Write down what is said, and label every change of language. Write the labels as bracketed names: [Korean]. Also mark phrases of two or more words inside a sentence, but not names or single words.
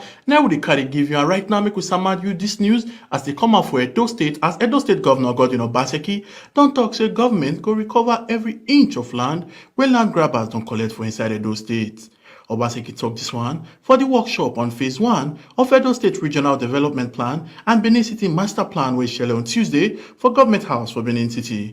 [Nigerian Pidgin] Now we carry give you, and right now make we summarize you this news as they come out for Edo State, as Edo State Governor Godwin Obaseki don't talk say government go recover every inch of land where land grabbers don't collect for inside Edo State. Obaseki talk this one for the workshop on phase 1 of Edo State Regional Development Plan and Benin City Master Plan wey shele on Tuesday for Government House for Benin City.